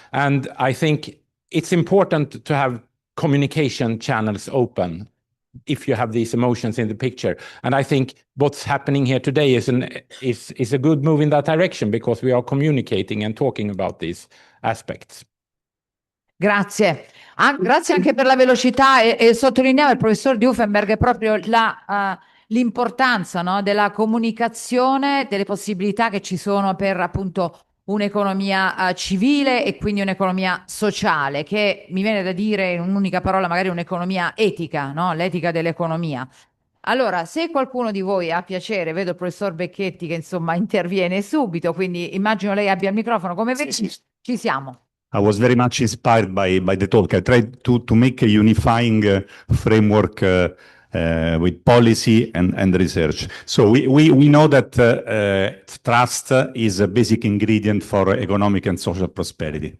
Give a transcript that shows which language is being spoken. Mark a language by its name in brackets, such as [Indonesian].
[English] And I think it's important to have communication channels open if you have these emotions in the picture. And I think what's happening here today is a good move in that direction, because we are communicating and talking about these aspects. [Italian] Grazie. Grazie anche per la velocità e sottolineava il professor Diuffenberg proprio l'importanza, no, della comunicazione, delle possibilità che ci sono per appunto un'economia civile e quindi un'economia sociale, che mi viene da dire in un'unica parola magari un'economia etica, no? L'etica dell'economia. Allora, se qualcuno di voi ha piacere, vedo il professor Becchetti che insomma interviene subito, quindi immagino lei abbia il microfono, come vedi ci siamo. [English] I was very much inspired by the talk. I tried to make a unifying framework with policy and research. So we know that trust is a basic ingredient for economic and social prosperity.